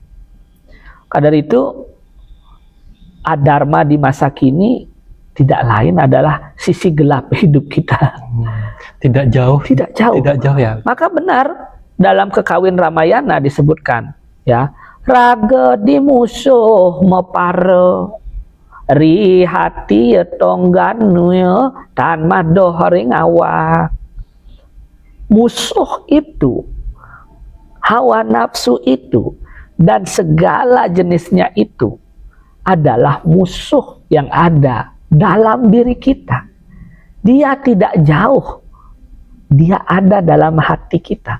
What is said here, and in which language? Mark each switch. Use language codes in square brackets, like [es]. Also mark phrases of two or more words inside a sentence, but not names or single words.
[id] Karena itu adharma di masa kini tidak lain adalah sisi gelap hidup kita. Tidak jauh ya. Maka benar dalam Kekawin Ramayana disebutkan, ya, [kaw] raga di musuh mepare, ri hati tongganu tan madoh ring awak. [id] Musuh itu, hawa nafsu itu, dan segala jenisnya itu adalah musuh yang ada dalam diri kita. Dia tidak jauh, dia ada dalam hati kita.